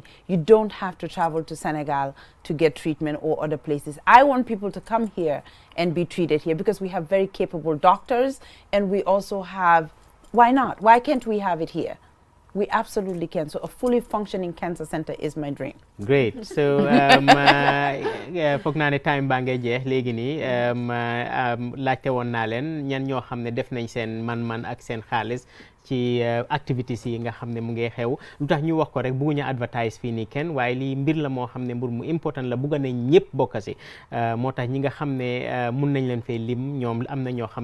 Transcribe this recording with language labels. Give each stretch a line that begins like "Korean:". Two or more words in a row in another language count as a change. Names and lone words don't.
English: You don't have to travel to Senegal to get treatment or other places. I want people to come here and be treated here, because we have very capable doctors, and we also have, why not? Why can't we have it here? We absolutely can. So a fully functioning cancer center is my dream. Great. So
Wolof: foog naa ne time baa ngay jeex léegi nii laajte woon naa leen ñan ñoo xam ne def nañ seen man-man ak seen xaalis ci activities yi nga xam ne mu ngi xew lu tax ñu wax ko rek bugguñu advertise fii nii kenn waaye lii mbir la moo xam ne mbir mu important la bugga nañ ñëpp bokk si moo tax ñi nga xam ne mun nañ leen fee lim ñoom am na ñoo xam